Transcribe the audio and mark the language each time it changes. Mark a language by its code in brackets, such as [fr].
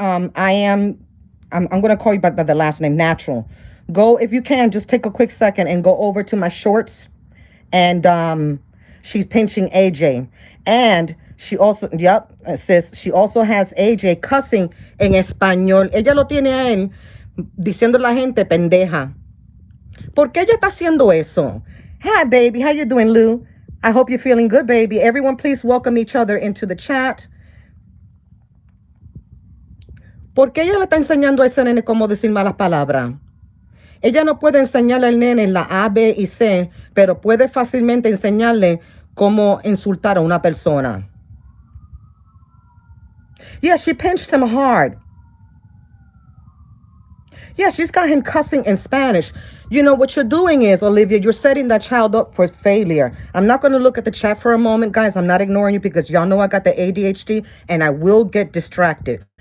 [en] I'm going to call you by the last name, Natural. Go, if you can, just take a quick second and go over to my shorts. And she's pinching AJ. And she also, yep, sis, she also has AJ cussing [es] en español. Ella lo tiene a él diciendo a la gente pendeja. ¿Por qué ella está haciendo eso? [en] Hi, baby. How you doing, Lou? I hope you're feeling good, baby. Everyone, please welcome each other into the chat. [es] ¿Por qué ella le está enseñando a ese nene cómo decir malas palabras? Ella no puede enseñarle al nene la A, B y C, pero puede fácilmente enseñarle cómo insultar a una persona. [en] Yeah, she pinched him hard. Yeah, she's got him cussing in Spanish. You know, what you're doing is, Olivia, you're setting that child up for failure. I'm not going to look at the chat for a moment, guys. I'm not ignoring you because y'all know I got the ADHD and I will get distracted.